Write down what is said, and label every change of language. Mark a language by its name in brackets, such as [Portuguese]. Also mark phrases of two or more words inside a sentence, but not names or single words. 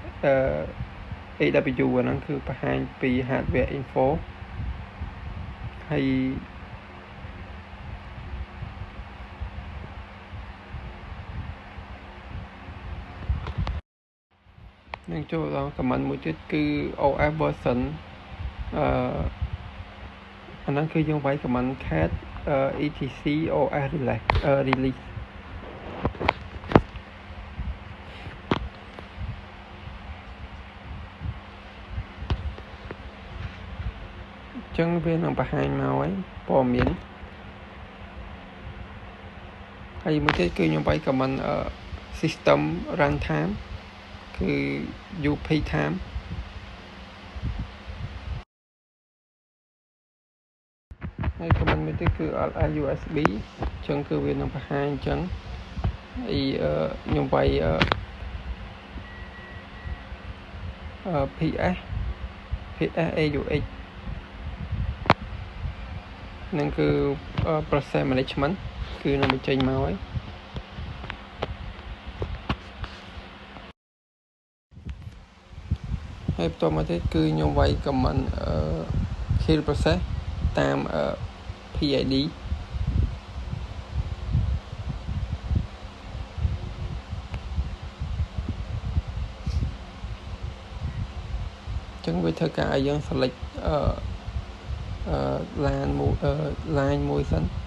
[Khmer] AW អាហ្នឹងគឺបង្ហាញពី [English] hardware info [Khmer] ហើយនឹងចូលដល់ command មួយទៀតគឺ [English] OS version [Khmer] អាហ្នឹងគឺយើងវាយ command [English] cat etc OS release [Khmer] ចឹងវានឹងបង្ហាញមកហើយព័ត៌មាន ហើយមួយទៀតគឺខ្ញុំវាយ command [English] system runtime [Khmer] គឺ [English] UP time [Khmer] ហើយ command មួយទៀតគឺ [English] ls USB [Khmer] ចឹងគឺវានឹងបង្ហាញចឹងហើយខ្ញុំវាយ [English] PS AUX [Khmer] នឹងគឺ [English] process management [Khmer] គឺនឹងបញ្ចេញមកហើយបន្ទាប់មកទៀតគឺខ្ញុំវាយ command [English] kill process [Khmer] តាម PID ចឹងវាធ្វើការឲ្យយើង [English] select line [Khmer] មួយសិន